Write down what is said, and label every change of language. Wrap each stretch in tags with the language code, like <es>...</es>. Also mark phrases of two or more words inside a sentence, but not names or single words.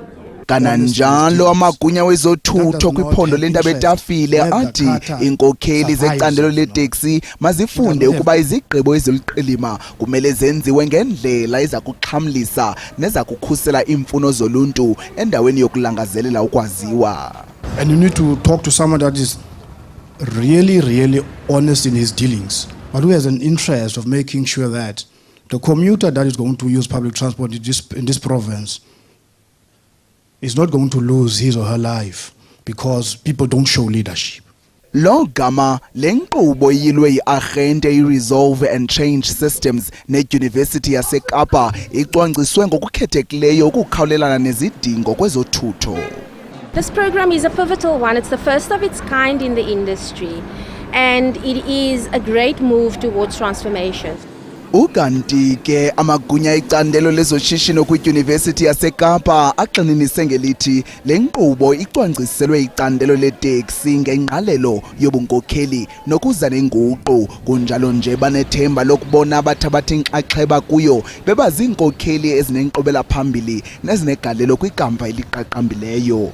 <xh>Kananjalo amagunya wezothutho kwiphondo lentaba etafile athi inkokheli zecandelo leteksi mazifunde ukuba izigqibo eziliqilima kumele zenziwe ngendlela eza kuxhamlisa neza kukhusela imfuno zoluntu endaweni yokulangazelela ukwaziwa.</xh> <en>And you need to talk to someone that is really honest in his dealings, but who has an interest of making sure that the commuter that is going to use public transport in this province is not going to lose his or her life because people don't show leadership.</en> <xh>Lo gama lenkqubo yilwe yiarhente iResolve and Change Systems neYunivesithi yaseKapa icwangciswe ngokukhethekileyo ukukhawulelana nezidingo kwezothutho.</xh> <en>This program is a pivotal one. It's the first of its kind in the industry, and it is a great move towards transformation.</en> <xh>Ukanti ke amagunya icandelo lezoshishino kwiYunivesithi yaseKapa axinenise ngelithi le nkqubo icwangciselwe icandelo leteksi ngengqalelo yobunkokheli nokuza nenguqu, kunjalo nje banethemba lokubona abathabatha inxaxheba kuyo bebaziinkokheli ezinenkqubela phambili nezinegalelo kwikamva eliqaqambileyo.</xh>